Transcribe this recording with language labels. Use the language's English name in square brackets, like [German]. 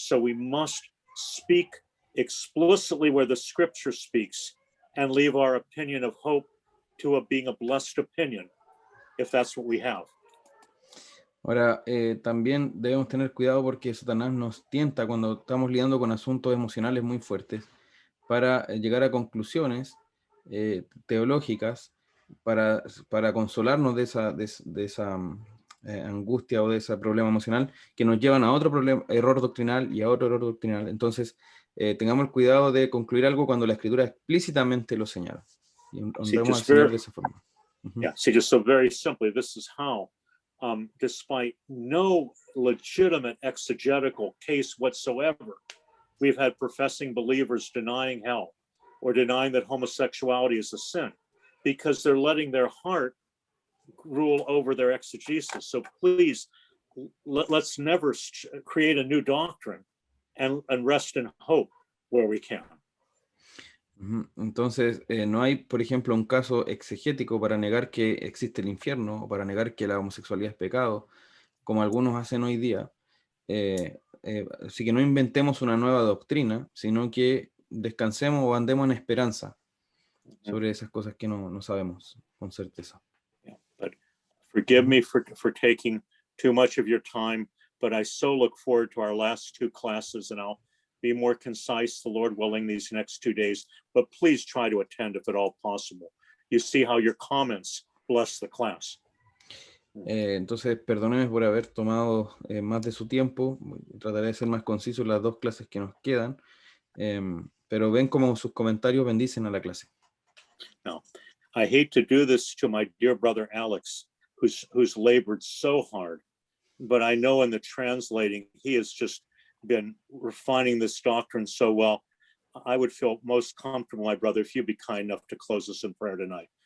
[English] So we must speak explicitly where the scripture speaks and leave our opinion of hope to being a blessed opinion, if that's what we have. [Spanish] Ahora, también debemos tener cuidado porque Satanás nos tienta cuando estamos lidiando con asuntos emocionales muy fuertes para llegar a conclusiones teológicas para consolarnos de esa angustia o de ese problema emocional que nos llevan a otro error doctrinal y a otro error doctrinal. Entonces, tengamos el cuidado de concluir algo cuando la Escritura explícitamente lo señala. Y honremos al Señor de esa forma. [English] Yeah, see, just so very simply, this is how, despite no legitimate exegetical case whatsoever, we've had professing believers denying hell or denying that homosexuality is a sin because they're letting their heart rule over their exegesis. So please, let's never create a new doctrine and rest in hope where we can. [Spanish] Entonces, no hay, por ejemplo, un caso exegético para negar que existe el infierno o para negar que la homosexualidad es pecado. como algunos hacen hoy día. Así que no inventemos una nueva doctrina, sino que descansemos o andemos en esperanza sobre esas cosas que no sabemos con certeza. [English] Yeah, but forgive me for taking too much of your time, but I so look forward to our last two classes, and I'll be more concise, the Lord willing, these next 2 days. But please try to attend if at all possible. You see how your comments bless the class. [Spanish] Entonces, perdóneme por haber tomado más de su tiempo. Trataré de ser más conciso en las 2 clases que nos quedan. Pero ven cómo sus comentarios bendicen a la clase. [English] Now, I hate to do this to my dear brother Alex, who's labored so hard, but I know in the translating, he has just been refining this doctrine so well. I would feel most comfortable, my brother, if you'd be kind enough to close us in prayer tonight.